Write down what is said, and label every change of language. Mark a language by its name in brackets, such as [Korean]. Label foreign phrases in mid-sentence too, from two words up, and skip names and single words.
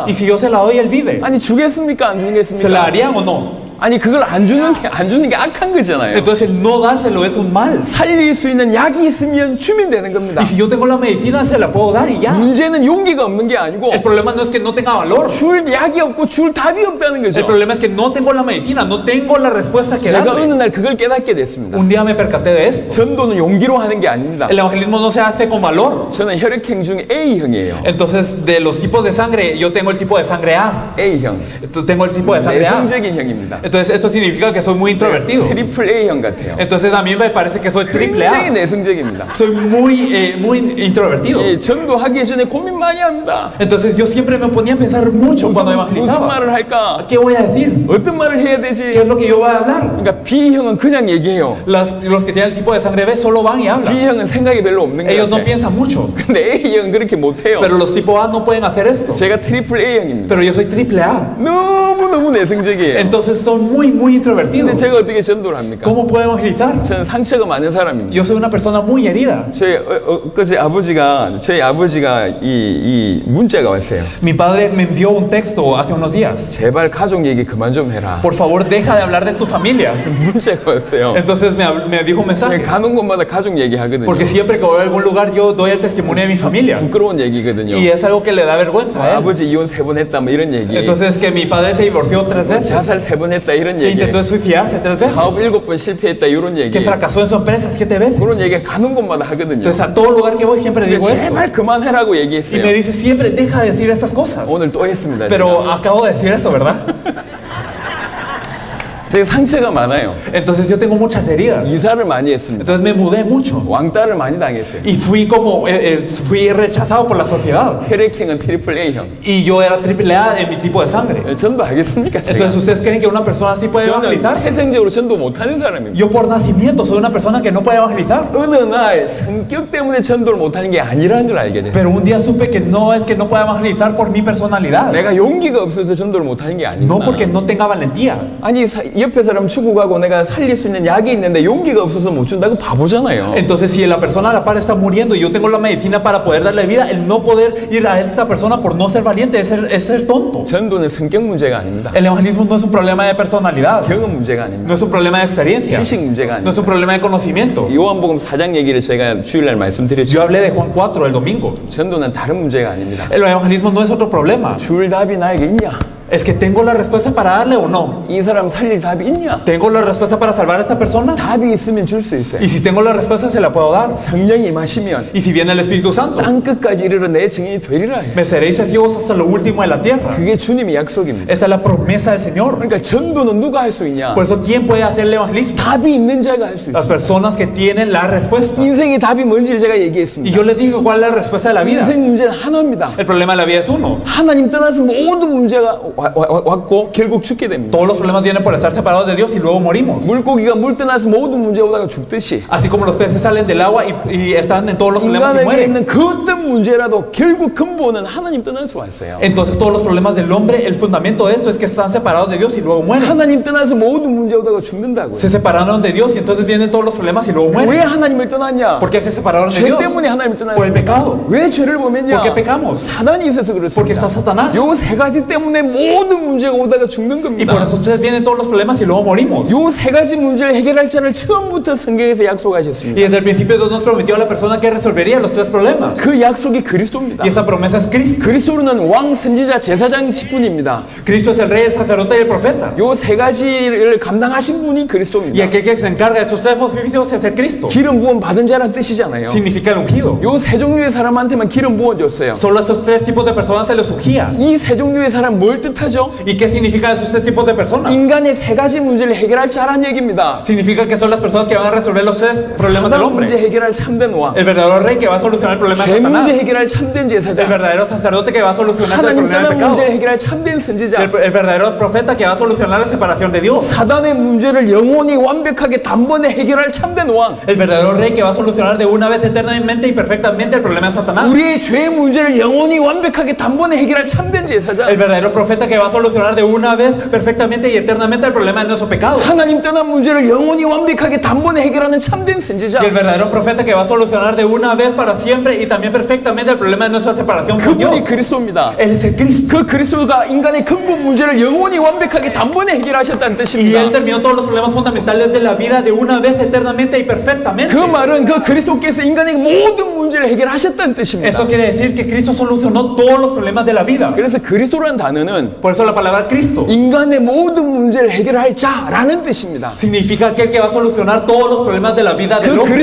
[Spanish] Y si yo se la doy, él vive. [Korean] 아니 주겠습니까? 안 [Spanish] ¿Se la [Korean] 주겠습니까? [Spanish] harían o no? [Korean] 아니 그걸 안 주는 게 악한 거잖아요. [Spanish] Entonces, el no dárselo es un mal. [Korean] 살릴 수 있는 약이 있으면 주면 되는 겁니다. [Spanish] Y si yo tengo la medicina, se la puedo dar y ya. [Korean] 문제는 용기가 없는 게 아니고 [Spanish] El problema no es que no tenga valor. [Korean] 줄 약이 없고 줄 답이 없다는 [Spanish] El [Korean] 거죠. [Spanish] problema es que no tengo la medicina, no tengo la respuesta que [Korean] 제가 어느 [Spanish] darle. [Korean] 날 그걸 깨닫게 됐습니다. [Spanish] Un día me percaté de esto. [Korean] 전도는 용기로 하는 게 아닙니다. [Spanish] El evangelismo no se hace con valor. [Korean] 저는 혈액형 중 A형이에요. [Spanish] Entonces, de los tipos de sangre, yo tengo el tipo de sangre A. [Korean] A형. [Spanish] Entonces, tengo el tipo de sangre A. [Korean] 내성적인 형입니다. [Spanish] Entonces, eso significa que soy muy introvertido. [Korean] 트리플 A형 같아요. [Spanish] Entonces, a mí me parece que soy triple [Korean] 굉장히 [Spanish] A. [Korean] 내성적입니다. [Spanish] Soy muy introvertido. [Korean] 전도하기 전에 고민 많이 합니다. [Spanish] Entonces, yo siempre me ponía a pensar mucho cuando [Korean] 무슨 [Spanish] evangelizaba. [Korean] 말을 할까? [Spanish] ¿Qué voy a decir? [Korean] 어떤 말을 해야 [Spanish] ¿Qué [Korean] 되지? [Spanish] es lo que yo voy a hablar? [Korean] 그러니까 B형은 그냥 얘기해요. [Spanish] Los que tienen el tipo de sangre B solo van y hablan. [Korean] B형은 생각이 별로 없는 것 [Spanish] Ellos no [Korean] 같아요. [Spanish] piensan mucho. [Korean] 근데 A형은 그렇게 못해요. [Spanish] Pero los tipo A no pueden hacer esto. [Korean] 제가 트리플 A형입니다. [Spanish] Pero yo soy triple A. [Korean] 너무너무 내성적이에요. [Spanish] Entonces soy muy introvertido. [Korean] 근데 제가 어떻게 전도를 합니까? [Spanish] ¿Cómo puedo evangelizar? [Korean] 저는 상처가 많은 사람입니다. [Spanish] Yo soy una persona muy herida. [Korean] 저희 아버지가 이 문자가 왔어요. [Spanish] Mi padre me envió un texto hace unos días. [Korean] 제발 가족 얘기 그만 좀 해라. [Spanish] Por favor, deja de hablar de tu familia. [Korean] 문자가 왔어요. [Spanish] Entonces me dijo un mensaje. [Korean] 가는 곳마다 가족 얘기하거든요. [Spanish] Porque siempre que voy a algún lugar yo doy el testimonio de mi familia. [Korean] 부끄러운 얘기거든요. [Spanish] Y es algo que le da vergüenza a él. [Korean] 아버지 이혼 3번 했다 뭐 이런 얘기. [Spanish] Entonces que mi padre se divorció 3 veces. [Korean] 자살 3번 했다 이런 [Spanish] Que [Korean] 얘기. [Spanish] intentó suicidarse 3 veces. [Korean] 사업 7번 실패했다 이런 얘기. [Spanish] Que fracasó en su empresa 7 veces. [Korean] 그런 얘기 가는 곳마다 하거든요. [Spanish] Entonces a todo lugar que voy siempre digo eso. [Korean] 제발 그만해라고 [Spanish] Y [Korean] 얘기했어요. [Spanish] me dice siempre deja de decir estas cosas. [Korean] 오늘 또 했습니다. [Spanish] Pero acabo de decir eso, ¿verdad? [Korean] 제가 상처가 많아요. [Spanish] Entonces yo tengo muchas heridas. [Korean] 이사를 많이 했습니다. [Spanish] Entonces me mudé mucho. [Korean] 왕따를 많이 당했어요. [Spanish] Y fui rechazado por la sociedad. [Korean] 혈액형은 트리플 A형. [Spanish] Y yo era AAA en mi tipo de sangre. [Korean] 전도 하겠습니까? 제가? [Spanish] Entonces ustedes creen que una persona así puede [Korean] 저는 [Spanish] evangelizar? [Korean] 태생적으로 전도 못하는 사람입니다. [Spanish] Yo por nacimiento soy una persona que no puede evangelizar. [Korean] 어느 날 성격 때문에 전도를 못하는 게 아니라는 걸 알게 됐어요. [Spanish] Pero un día supe que no es que no pueda evangelizar por mi personalidad. [Korean] 내가 용기가 없어서 전도를 못하는 게 아니구나. [Spanish] No porque no tenga valentía. [Korean] 아니 옆에 사람 죽고 가고 내가 살릴 수 있는 약이 있는데 용기가 없어서 못 준다고 바보잖아요. [Spanish] Entonces si la persona a la par está muriendo y yo tengo la medicina para poder darle vida, el no poder ir a esa persona por no ser valiente es ser tonto. [Korean] 전도는 성격 문제가 아닙니다. [Spanish] El evangelismo no es un problema de personalidad. [Korean] 경험 문제가 아닙니다. [Spanish] No es un problema de experiencia. [Korean] 지식 문제가 [Spanish] No es [Korean] 아닙니다. [Spanish] un problema de conocimiento. [Korean] 요한복음 4장 얘기를 제가 주일날 말씀드렸죠. [Spanish] Yo hablé de Juan 4 el domingo. [Korean] 전도는 다른 문제가 아닙니다. [Spanish] El evangelismo no es otro problema. [Korean] 줄 답이 나에게 있냐? [Spanish] Es que tengo la respuesta para darle o no. [Korean] 이 사람 살릴 답이 있냐? [Spanish] ¿Tengo la respuesta para salvar a esta persona? [Korean] 답이 있으면 줄 수 있어요. [Spanish] Y si tengo la respuesta se la puedo dar. [Korean] 성령이 임하시면 [Spanish] Y si viene el Espíritu Santo, [Korean] 땅 끝까지 이르러 내 증인이 되리라 해요. [Spanish] me seréis testigos hasta lo último de la tierra. [Korean] 그게 주님의 약속입니다. [Spanish] Esa es la promesa del Señor. [Korean] 그러니까 전도는 누가 할 수 있냐? [Spanish] Por eso, ¿quién puede hacer el evangelismo? [Korean] 답이 있는 자가 할 수 [Spanish] Las [Korean] 있어요. [Spanish] personas que tienen la respuesta. [Korean] 인생의 답이 뭔지 제가 [Spanish] Y [Korean] 얘기했습니다. [Spanish] yo les dije cuál es la respuesta de la vida. [Korean] 인생 문제는 하나입니다. [Spanish] El problema de la vida es uno. [Korean] 하나님 떠나서 모든 문제가 왔고 결국 죽게 됩니다. [Spanish] Todos los problemas vienen por estar separados de Dios y luego morimos. [Korean] 물고기가 물 떠나서 모든 문제 오다가 죽듯이 [Spanish] Así como los peces salen del agua y están en todos los problemas y [Korean] 인간에게 [Spanish] mueren. [Korean] 있는 그 어떤 문제라도 결국 근본은 하나님 떠나서 왔어요. [Spanish] Entonces todos los problemas del hombre, el fundamento de eso es que están separados de Dios y luego mueren. [Korean] 하나님 떠나서 모든 문제 오다가 죽는다고요. [Spanish] Se separaron de Dios y entonces vienen todos los problemas y luego [Korean] 왜 [Spanish] mueren. [Korean] 하나님을 떠났냐? [Spanish] ¿Por qué se separaron de [Korean] 죄 [Spanish] Dios? [Korean] 때문에 하나님을 [Spanish] Por el [Korean] 떠났어요. [Spanish] pecado. [Korean] 왜 죄를 범했냐? [Spanish] ¿Por qué pecamos? [Korean] 사단이 있어서 [Spanish] Porque [Korean] 그렇습니다. [Spanish] está Satanás. [Korean] 요 세 가지 때문에 모든 문제가 오다가 죽는 [Spanish] Y [Korean] 겁니다. [Spanish] por eso ustedes vienen todos los problemas y luego morimos. [Korean] 요 세 가지 문제를 해결할 자를 처음부터 성경에서 [Spanish] Y [Korean] 약속하셨습니다. [Spanish] desde el principio Dios nos prometió a la persona que resolvería los 3 problemas. [Korean] 그 약속이 그리스도입니다. [Spanish] Y esa promesa es Cristo. [Korean] 그리스도는 왕, 선지자, 제사장 직분입니다. [Spanish] Cristo es el rey, el sacerdote y el profeta. [Korean] 요 세 가지를 감당하신 분이 [Spanish] Y [Korean] 그리스도입니다. [Spanish] aquel que se encarga de esos 3 oficios es el Cristo. [Korean] 기름 부음 받은 자란 뜻이잖아요. [Spanish] Significa el ungido. [Korean] 요 세 종류의 사람한테만 기름 부어줬어요. [Spanish] Solo a esos 3 tipos de personas se les ungía. [Korean] 이 세 종류의 사람 뭘 뜻하죠? [Spanish] ¿Y qué significa esos 3 tipos de personas? [Korean] 인간의 세 가지 문제를 해결할 자란 얘기입니다. [Spanish] Significa que son las personas que van a resolver los 3 problemas del [Korean] 사단 문제 [Spanish] hombre. [Korean] 해결할 참된 왕, [Spanish] El verdadero rey que va a solucionar el problema de [Korean] 죄 문제 [Spanish] Satanás. [Korean] 해결할 참된 [Spanish] El [Korean] 제사장, [Spanish] verdadero sacerdote que va a solucionar el [Korean] 하나님 [Spanish] problema del [Korean] 떠난 [Spanish] pecado. [Korean] 문제를 해결할 참된 선지자, [Spanish] El verdadero profeta que va a solucionar la separación de Dios. [Korean] 사단의 문제를 영원히 완벽하게 단번에 해결할 참된 왕, [Spanish] El verdadero rey que va a solucionar de una vez eternamente y perfectamente el problema de Satanás. [Korean] 우리의 죄 문제를 영원히 완벽하게 단번에 해결할 참된 제사장, [Spanish] El verdadero profeta que va a solucionar de una vez perfectamente y eternamente el problema de nuestro pecado. [Korean] 하나님 떠난 문제를 영원히 완벽하게 단번에 해결하는 참된 선지자, [Spanish] Y el verdadero profeta que va a solucionar de una vez para siempre y también perfectamente el problema de nuestra separación con [Korean] 그분이 [Spanish] Dios. [Korean] 그리스도입니다. [Spanish] Él es el Cristo. [Korean] 그 그리스도가 인간의 근본 문제를 영원히 완벽하게 단번에 해결하셨다는 [Spanish] Y [Korean] 뜻입니다. [Spanish] Él terminó todos los problemas fundamentales de la vida de una vez eternamente y perfectamente. [Korean] 그 말은 그 그리스도께서 인간의 모든 문제를 해결하셨다는 뜻입니다. [Spanish] Eso quiere decir que Cristo solucionó todos los problemas de la vida. [Korean] 그래서 그리스도라는 단어는 [Spanish] Por eso la palabra Cristo [Korean] 인간의 모든 문제를 해결할 자라는 뜻입니다. [Spanish] significa aquel que va a solucionar todos los problemas de la vida del [Korean] 그 [Spanish] hombre.